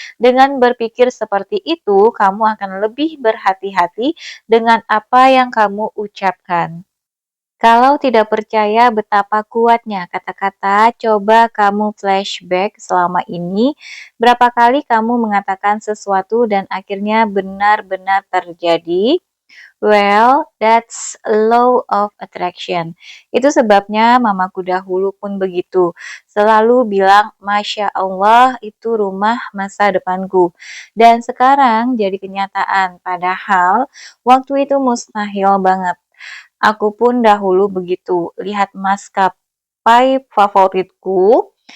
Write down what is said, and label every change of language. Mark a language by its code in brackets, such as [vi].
[id] Dengan berpikir seperti itu, kamu akan lebih berhati-hati dengan apa yang kamu ucapkan. Kalau tidak percaya betapa kuatnya kata-kata, coba kamu flashback selama ini, berapa kali kamu mengatakan sesuatu dan akhirnya benar-benar terjadi. [en] Well, that's a law of attraction. [id] Itu sebabnya mamaku dahulu pun begitu. Selalu bilang, Masya Allah, itu rumah masa depanku. Dan sekarang jadi kenyataan. Padahal waktu itu mustahil banget. Aku pun dahulu begitu. Lihat maskapai favoritku.